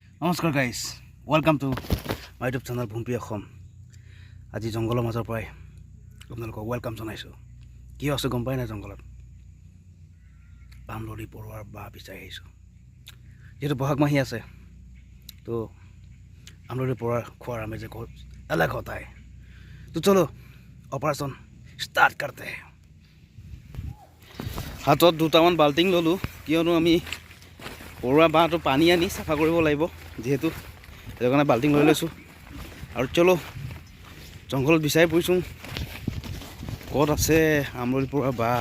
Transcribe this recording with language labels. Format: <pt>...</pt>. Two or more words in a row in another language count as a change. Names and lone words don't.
<as>নমস্কাৰ গাইজ,</as> <en>welcome to my YouTube channel</en> <as>ভুম্পি অসম। আজি জংঘলৰ মাজৰ পৰাই আপোনালোকক ৱেলকাম জনাইছোঁ। কিয় আছোঁ গম পাই নাই? জংঘলত আমলৰি পৰুৱাৰ বাঁহ বিচাৰি আহিছোঁ। যিহেতু বহাগ মাহি আছে, তো আমলৰি পৰুৱাৰ খোৱাৰ আমি যে</as> <hi>अलग होता है। तो चलो</hi> <en>operation start</en> <hi>करते हैं।</hi> <as>হাতত দুটামান বাল্টিং ল'লোঁ, কিয়নো আমি পৰুৱা বাঁহটো পানী আনি চাফা কৰিব লাগিব, যিহেতু সেইটো কাৰণে বাল্টিং লৈ লৈছোঁ। আৰু চলো জংঘলত বিচাৰি ফুৰিছোঁ ক'ত আছে আমলৰি পৰুৱা বাঁহ।</as>